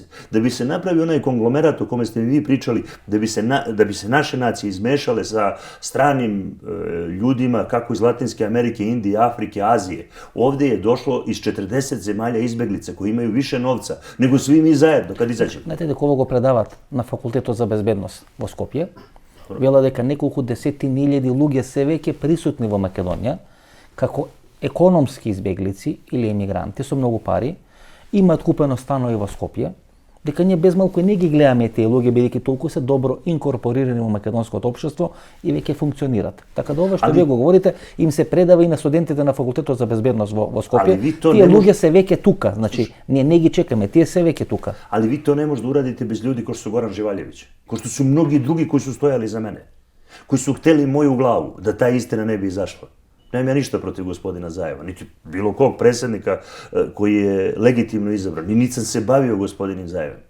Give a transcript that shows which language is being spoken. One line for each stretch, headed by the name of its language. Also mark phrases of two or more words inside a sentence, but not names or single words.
Serbian: Da bi se napravio onaj konglomerat o kome ste mi vi pričali, da bi se naše nacije izmešale sa stranim ljudima kako iz Latinske Amerike, Indije, Afrike, Azije. Ovde je došlo iz 40 zemalja izbeglica koji imaju više novca nego svi mi zajedno kad izađemo.
Macedonian: Знаете дека ово го предават на Факултетот за безбедност во Скопје. Вела дека неколку десетини илјади луѓе се веќе присутни во Македонија како економски избеглици или емигранти со многу пари, имаат купено станови во Скопје, дека ние безмалку не ги гледаме тие луѓе бидејќи толку се добро инкорпорирани во македонското општество и веќе функционираат. Така да ова што вие го говорите им се предава и на студентите на Факултетот за безбедност во Скопје. Тие луѓе се веќе тука, значи ние не ги чекаме, тие се веќе тука.
Serbian: Ali vi to ne možete da uradite bez ljudi kao što su Goran Živaljević, kao što su mnogi drugi koji su stojali za mene, koji su hteli moju glavu da ta istina ne bi izašla. Nemam ja ništa protiv gospodina Zajeva, niti bilo kog predsjednika koji je legitimno izabran, ni nisam se bavio gospodinim Zajevem.